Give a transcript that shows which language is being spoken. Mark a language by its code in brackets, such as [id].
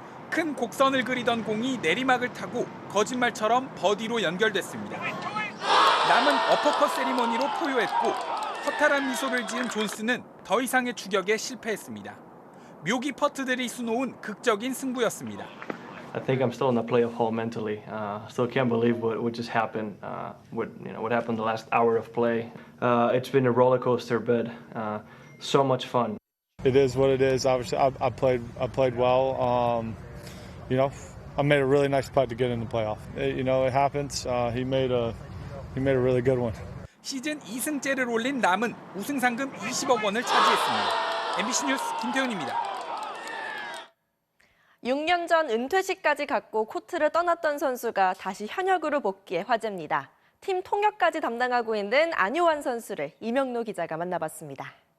[ko] 큰 곡선을 그리던 공이 내리막을 타고 거짓말처럼 버디로 연결됐습니다. 람은 어퍼컷 세리머니로 포효했고 허탈한 미소를 지은 존슨은 더 이상의 추격에 실패했습니다. 묘기 퍼트들이 수놓은 극적인 승부였습니다. [en] I think I'm still in the playoff hole mentally. Still can't believe what just happened. What happened the last hour of play. It's been a roller coaster, but so much fun. It is what it is. Obviously, I played well. I made a really nice putt to get in the playoff. It happens. He made a really good one. [ko] 시즌 2승째를 올린 람은 우승 상금 20억 원을 차지했습니다. MBC 뉴스 김태훈입니다. 6년 전 은퇴식까지 갖고 코트를 떠났던 선수가 다시 현역으로 복귀해 화제입니다. 팀 통역까지 담당하고 있는 안요한 선수를 이명노 기자가 만나봤습니다.